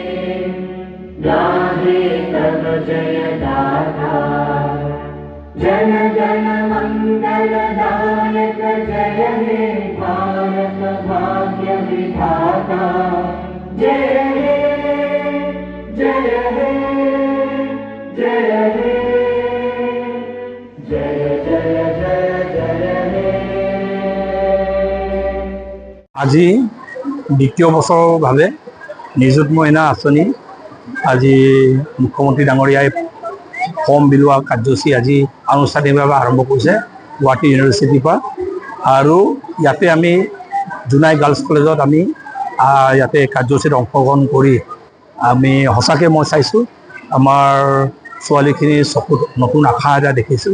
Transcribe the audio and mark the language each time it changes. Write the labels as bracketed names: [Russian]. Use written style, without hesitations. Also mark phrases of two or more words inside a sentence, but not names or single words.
[Bangla] গাহে তব জয় দাতা জন গণ মঙ্গল দায়ক জয় হে ভারত ভাগ্য বিধাতা জয় হে জয় হে জয় হে জয় জয় জয় জয় হে। [Assamese] আজি দ্বিতীয় বছৰৰ বাবে নিযুত মইনা আঁচনি আজি মুখ্যমন্ত্ৰী ডাঙৰীয়াই ফৰ্ম বিলোৱা কাৰ্যসূচী আজি আনুষ্ঠানিকভাৱে আৰম্ভ কৰিছে গুৱাহাটী ইউনিভাৰ্চিটিৰ পৰা। আৰু ইয়াতে আমি জোনাই গাৰ্লছ কলেজত আমি ইয়াতে কাৰ্যসূচীত অংশগ্ৰহণ কৰি আমি সঁচাকৈ মই চাইছোঁ আমাৰ ছোৱালীখিনিৰ চকুত নতুন আশা এটা দেখিছোঁ।